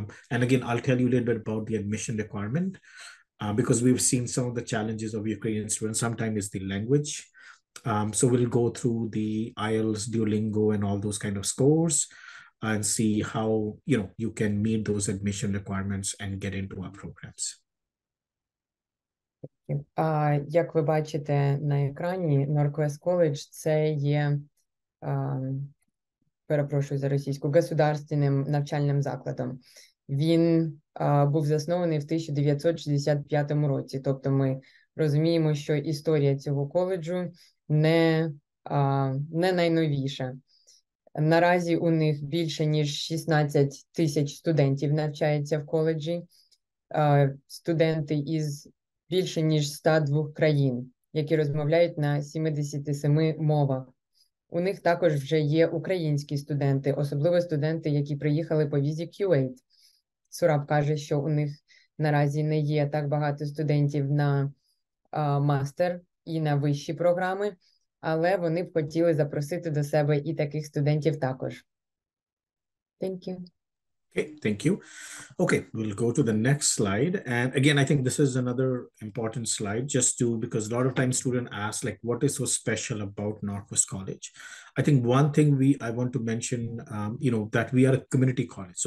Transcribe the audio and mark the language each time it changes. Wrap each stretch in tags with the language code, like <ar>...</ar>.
<en>And again, I'll tell you a little bit about the admission requirement because we've seen some of the challenges of Ukrainian students. Sometimes it's the language. So we'll go through the IELTS, Duolingo, and all those kind of scores and see how you can meet those admission requirements and get into our programs.</en> <uk>Як ви бачите на екрані, NorQuest College – це є, перепрошую за російську,</uk> <ru>государственним</ru> <uk>навчальним закладом. Він був заснований в 1965 році. Тобто ми розуміємо, що історія цього коледжу не найновіша. Наразі у них більше ніж 16 тисяч студентів навчається в коледжі. Студенти із більше ніж 102 країн, які розмовляють на 77 мовах. У них також вже є українські студенти, особливо студенти, які приїхали по візі Q8. Сураб каже, що у них наразі не є так багато студентів на мастер і на вищі програми, але вони б хотіли запросити до себе і таких студентів також.</uk> <en>Thank you. Okay, thank you. Okay, we'll go to the next slide. And again, I think this is another important slide because a lot of times students ask, like, what is so special about NorQuest College? I think one thing I want to mention, that we are a community college.</en>